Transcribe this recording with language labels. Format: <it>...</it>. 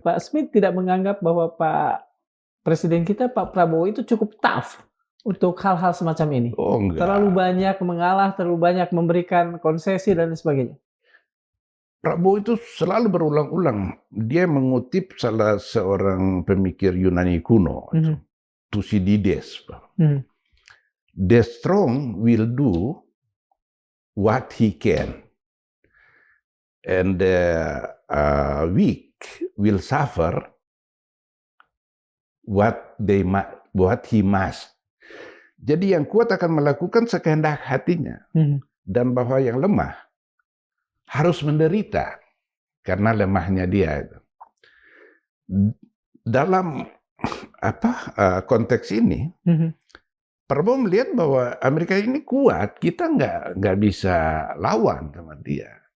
<id>Pak Smith tidak menganggap bahwa Pak Presiden kita, Pak Prabowo itu cukup tough untuk hal-hal semacam ini? Oh, enggak. Terlalu banyak mengalah, terlalu banyak memberikan konsesi dan sebagainya? Prabowo itu selalu berulang-ulang. Dia mengutip salah seorang pemikir Yunani kuno, Thucydides.</id> <en>The strong will do what he can. And the weak will suffer what he must.</en> <id>Jadi yang kuat akan melakukan sekehendak hatinya, dan bahwa yang lemah harus menderita karena lemahnya dia. Dalam konteks ini, Prabowo melihat bahwa Amerika ini kuat, kita nggak bisa lawan sama dia.</id>